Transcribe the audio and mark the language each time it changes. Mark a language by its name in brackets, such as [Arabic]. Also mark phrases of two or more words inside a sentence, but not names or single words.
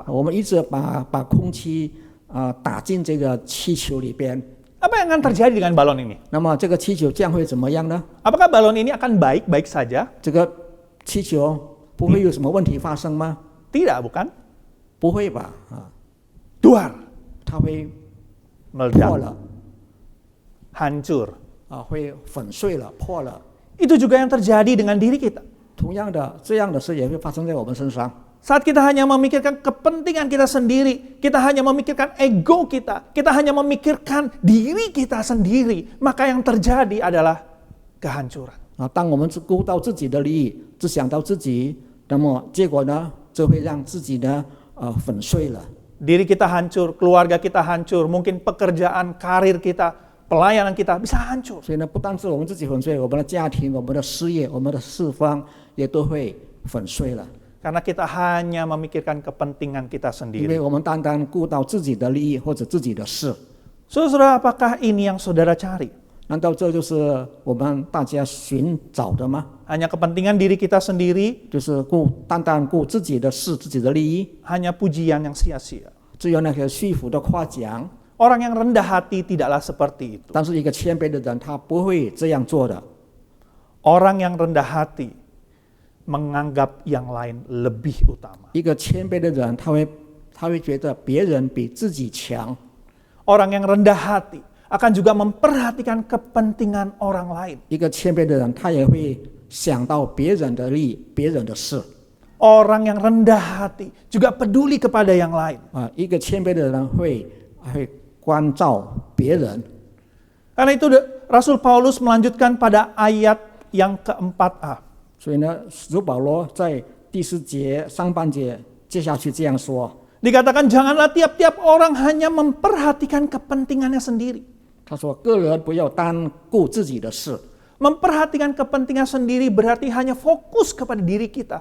[Chinese] 我们一直把空气打进这个气球里边， [Indonesian] Apa yang akan terjadi dengan balon ini? [Chinese] 那么这个气球将会怎么样呢？ [Indonesian] Apakah balon ini akan baik-baik saja? [Chinese] 这个气球不会有什么问题发生吗？ [Indonesian] Tidak, bukan? [Chinese] 不会吧？ [Indonesian] Duar, [Chinese] 它会破 [Indonesian] meledak, [Chinese] 了， [Indonesian] hancur. [Chinese] 会粉碎了，破了。 [Indonesian] Itu juga yang terjadi dengan diri kita. [Chinese] 同样的，这样的事也会发生在我们身上。 [Indonesian] Saat kita hanya memikirkan kepentingan kita sendiri, kita hanya memikirkan ego kita, kita hanya memikirkan diri kita sendiri, maka yang terjadi adalah kehancuran. [Chinese] 当我们只顾到自己的利益，只想到自己，那么结果呢，就会让自己呢粉碎了。 [Indonesian] Diri kita hancur, keluarga kita hancur, mungkin pekerjaan, karir kita, pelayanan kita bisa hancur. [Chinese] 所以呢，不单是我们自己粉碎，我们的家庭、我们的事业、我们的四方也都会粉碎了。 [Indonesian] Karena kita hanya memikirkan kepentingan kita [Chinese] 因 [Indonesian] sendiri. [Chinese] 为我们单单顾到自己的利益或者自己的事， [Indonesian] Saudara, apakah ini yang saudara cari? [Chinese] 难道这就是我们大家寻找的吗？ [Indonesian] Hanya kepentingan diri kita sendiri, [Chinese] 就是单单顾自己的事、自己的利益， [Indonesian] hanya pujian yang sia-sia. [Chinese] 只有那个虚浮的夸奖。 [Indonesian] Orang yang rendah hati tidaklah seperti itu. [Chinese] 但是一个谦卑的人，他不会这样做的。 [Indonesian] Orang yang rendah hati menganggap yang lain lebih utama. [Chinese] 一个谦卑的人，他会觉得别人比自己强。 [Indonesian] Orang yang rendah hati akan juga memperhatikan kepentingan orang lain. [Chinese] 一个谦卑的人，他也会想到别人的利益、别人的事。 [Indonesian] Orang yang rendah hati juga peduli kepada yang lain. [Chinese] 一个谦卑的人会关照别人。 [Indonesian] Karena itu Rasul Paulus melanjutkan pada ayat yang keempat A. [Chinese] 所以呢，使徒保罗在第4节上半节接下去这样说， [Indonesian] Dikatakan janganlah tiap-tiap orang hanya memperhatikan kepentingannya sendiri. [Chinese] 他说：“个人不要单顾自己的事。 [Indonesian] Memperhatikan kepentingan sendiri berarti hanya fokus kepada diri kita.